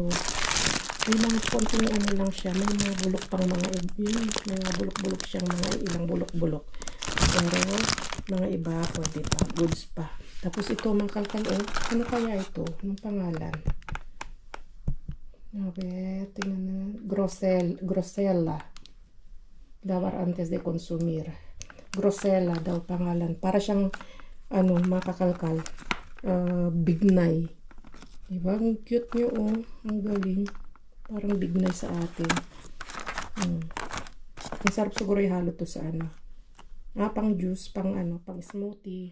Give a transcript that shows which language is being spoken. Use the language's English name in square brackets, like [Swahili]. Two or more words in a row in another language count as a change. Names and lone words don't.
[Filipino] May mga konting ano lang siya. May mga bulok pang mga yun. May mga bulok-bulok siyang mga ilang bulok-bulok. Pero mga iba, pwede pa. Goods pa. Tapos ito, mga kalkalo. Ano kaya ito? Anong pangalan? Okay, tingnan na. Grosella. [Spanish] Dabar antes de consumir. [Filipino] Grosella daw pangalan. Para siyang, ano, mga kakalkal. Bignay. Diba? Ang cute niyo, oh. Ang galing. Parang bignay sa atin. Ang sarap siguro ihalo to sa ano. Pang juice, pang ano, pang smoothie.